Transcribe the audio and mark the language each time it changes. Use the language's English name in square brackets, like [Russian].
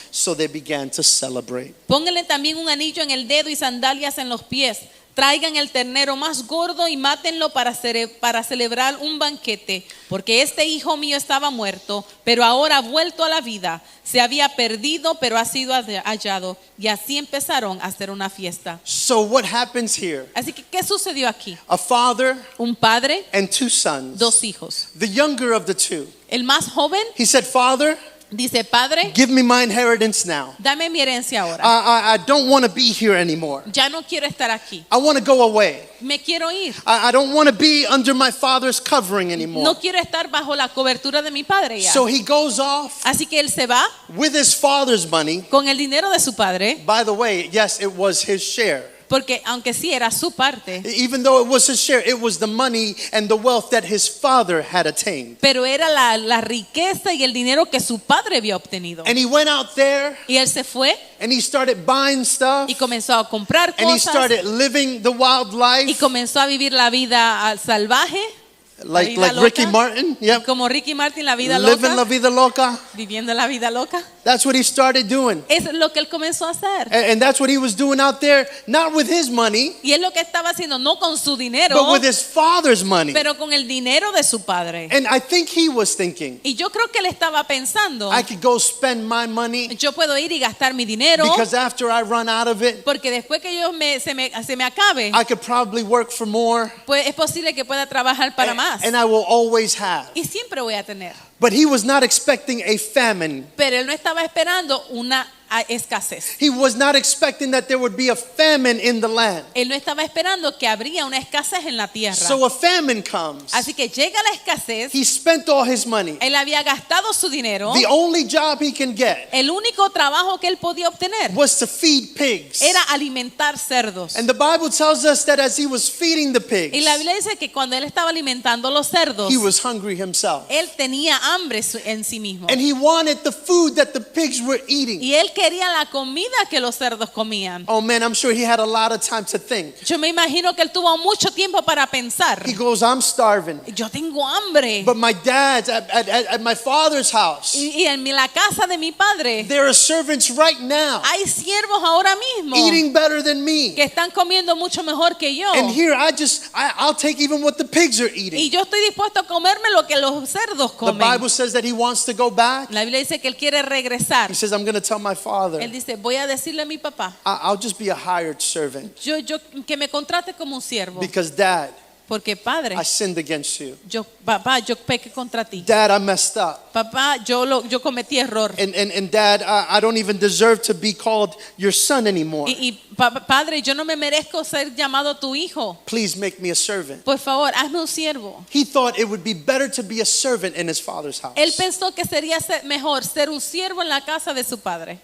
[English] So they began to celebrate. [Spanish] Pónganle también un anillo en el dedo y sandalias en los pies. Traigan el ternero más gordo y mátenlo para celebrar un banquete, porque este hijo mío estaba muerto, pero ahora ha vuelto a la vida. Se había perdido, pero ha sido hallado. Y así empezaron a hacer una fiesta. [English] So what happens here? [Spanish] Así que, ¿qué sucedió aquí? [English] A father [Spanish] Un padre, [English] and 2 sons. [Spanish] 2 hijos. [English] The younger of the 2. [Spanish] El más joven [English] He said, "Father, [Spanish] Dice, Padre, [English] give me my inheritance now. [Spanish] dame mi herencia ahora. [English] I don't want to be here anymore. [Spanish] Ya no quiero estar aquí. [English] I want to go away. [Spanish] Me quiero ir. [English] I don't want to be under my father's covering anymore. [Spanish] No quiero estar bajo la cobertura de mi padre ya. [English] So he goes off [Spanish] Así que él se va [English] with his father's money. [Spanish] con el dinero de su padre, [English] By the way, yes, it was his share. [Spanish] porque aunque sí era su parte, [English] Even though it was his share, it was the money and the wealth that his father had attained. [Spanish] pero era la riqueza y el dinero que su padre había obtenido. [English] And he went out there [Spanish] Y él se fue [English] and he started buying stuff [Spanish] y comenzó a comprar [English] and he [Spanish] cosas [English] started living the wild [Spanish] y [English] life [Spanish] comenzó a vivir la vida salvaje, [English] like [Spanish] vida [English] Ricky [Spanish] loca. [English] Martin. Yep. [Spanish] como Ricky Martin, la vida [English] Living la [Spanish] loca, vida loca. viviendo la vida loca. [English] That's what he started doing. [Spanish] Eso es lo que él comenzó a hacer. [English] And that's what he was doing out there, not with his money, [Spanish] Y es lo que estaba haciendo, no con su dinero, [English] but with his father's money. [Spanish] pero con el dinero de su padre. [English] And I think he was thinking, [Spanish] Y yo creo que él estaba pensando, [English] I could go spend my money [Spanish] yo puedo ir y gastar mi dinero, [English] because after I run out of it, [Spanish] porque después que se me acabe, [English] I could probably work for more [Spanish] pues es posible que pueda trabajar para más. [English] and I will always have. [Spanish] Y siempre voy a tener. [English] But he was not expecting a famine. [Spanish] Pero él no estaba esperando una escasez. [English] He was not expecting that there would be a famine in the land. [Spanish] Él no estaba esperando que habría una escasez en la tierra. [English] So a famine comes. [Spanish] Así que llega la escasez. [English] He spent all his money. [Spanish] Él había gastado su dinero. [English] The only job he can get [Spanish] El único trabajo que él podía obtener [English] was to feed pigs. [Spanish] era alimentar cerdos. [English] And the Bible tells us that as he was feeding the [Spanish] Y la [English] pigs, [Spanish] Biblia dice que cuando él estaba alimentando los cerdos, [English] he was hungry himself. [Spanish] él tenía hambre en sí mismo. [English] And he wanted the food that the pigs were eating. [Spanish] Y él quería la comida que los cerdos comían. [English] Oh man, I'm sure he had a lot of time to think. [Spanish] Yo me imagino que él tuvo mucho tiempo para pensar. [English] He goes, I'm starving. [Spanish] Yo tengo hambre. [English] But my dad's at my father's house. [Spanish] Y en la casa de mi padre [English] There are servants right now [Spanish] hay siervos ahora mismo [English] eating better than me. [Spanish] que están comiendo mucho mejor que yo. [English] And here I'll take even what the pigs are [Spanish] Y [English] eating. [Spanish] yo estoy dispuesto a comerme lo que los cerdos [English] The [Spanish] comen. [English] Bible says that he wants to go back. [Spanish] La Biblia dice que él quiere regresar. [English] He says, I'm going to tell my father, [Spanish] Él dice, voy a decirle a mi papá, [English] I'll just be a hired servant. [Spanish] yo que me contrate como un siervo. [English] Because dad, [Spanish] Porque padre, [English] I sinned against you. [Spanish] papá, yo pequé contra ti. [English] Dad, I messed up. [Spanish] Papá, yo cometí error. [English] And dad, I don't even deserve to be called your son anymore. [Spanish] Padre, yo no me merezco ser llamado tu hijo. [English] Please make me a servant. [Spanish] Por favor, hazme un siervo. [English] He thought it would be better to be a servant in his father's house. [Spanish] Él pensó que sería mejor ser un siervo en la casa de su padre.